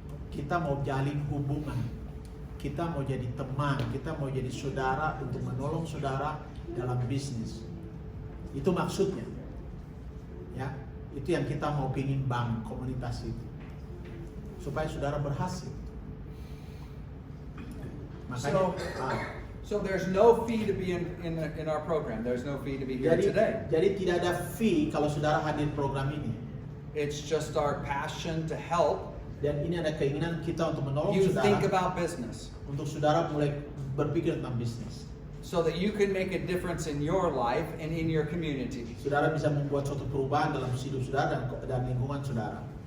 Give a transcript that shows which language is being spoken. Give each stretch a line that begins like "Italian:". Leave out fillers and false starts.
Indonesian: Kita mau jalin hubungan, kita mau jadi teman, kita mau jadi saudara untuk menolong saudara dalam bisnis. Itu maksudnya, ya. Itu yang kita mau pingin bangun komunitas itu, supaya saudara berhasil. Makanya,
English: So there's no fee to be in our program. There's no fee to be here today.
Indonesian: jadi tidak ada fee kalau saudara hadir program ini.
English: It's just our passion to help
Indonesian: Dan ini ada keinginan kita untuk menolong
English: you think
Indonesian: saudara,
English: about business
Indonesian: untuk saudara mulai berpikir tentang bisnis.
English: so that you can make a difference in your life and in your community.
Indonesian: Saudara bisa membuat suatu perubahan dalam hidup saudara dan lingkungan saudara.